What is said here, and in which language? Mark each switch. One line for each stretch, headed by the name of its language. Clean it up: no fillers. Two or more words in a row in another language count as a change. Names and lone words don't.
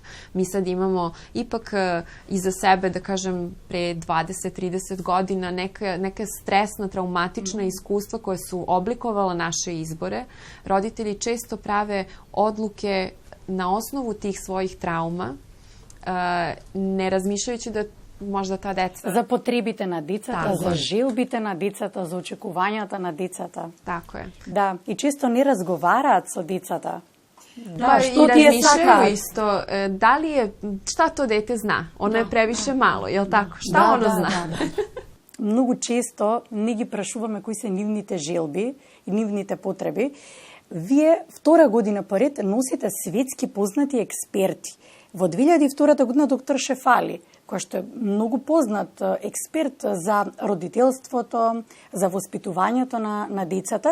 Serbian: Mi sad imamo ipak iza sebe, da kažem, pre 20-30 godina neka stresna, traumatična iskustva koje su oblikovala naše izbore. Roditelji često prave odluke na osnovu tih svojih trauma, ne razmišljajući da možda ta deca...
Macedonian: За потребите на децата, за желбите на децата, за очекувањата на децата.
Serbian: Тако е.
Macedonian: Да, и често не разговараат со децата.
Serbian: Da, što i razmišljaju isto. Da li je, šta to dete zna? Ono je previše malo, je li tako? Šta ono zna?
Macedonian: Многу често не ги прашуваме кои се нивните желби и нивните потреби. Вие втора година поред носите светски познати експерти. Во 2002 година доктор Шефали, кој што е многу познат експерт за родителството, за воспитувањето на децата.